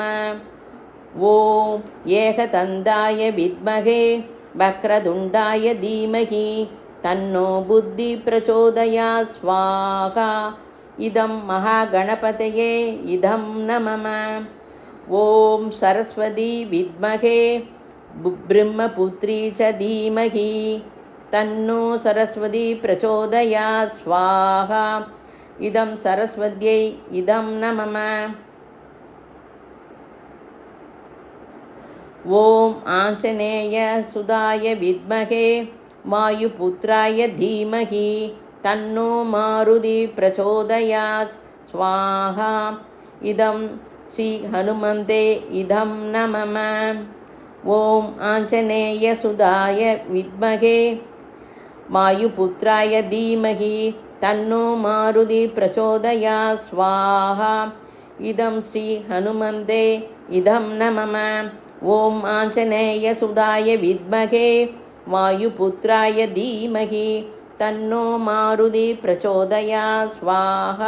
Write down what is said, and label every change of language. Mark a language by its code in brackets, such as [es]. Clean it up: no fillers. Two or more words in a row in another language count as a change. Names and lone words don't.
[sa] ओम् एकदन्ताय विद्महे वक्रतुण्डाय धीमहि तन्नो बुद्धि प्रचोदयात् स्वाहा इदं महागणपतये इदं न मम. ओम् सरस्वति विद्महे ब्रह्मपुत्री च धीमहि तन्नो सरस्वती प्रचोदयात् स्वाहा इदं सरस्वत्यै इदं नमः. ओम आंजनेय सुधाय विद्महे वायुपुत्राय धीमहि तन्नो मारुति प्रचोदयात् स्वाहा इदं श्री हनुमन्ते इदं नमः. ओम् आञ्जनेयसुताय विद्महे वायुपुत्राय धीमहि तन्नो मारुति प्रचोदया स्वाहा. इदं श्री हनुमन्ते इदं न मम. ओम् आञ्जनेयसुताय विद्महे वायुपुत्राय धीमहि तन्नो मारुति प्रचोदया स्वाहा.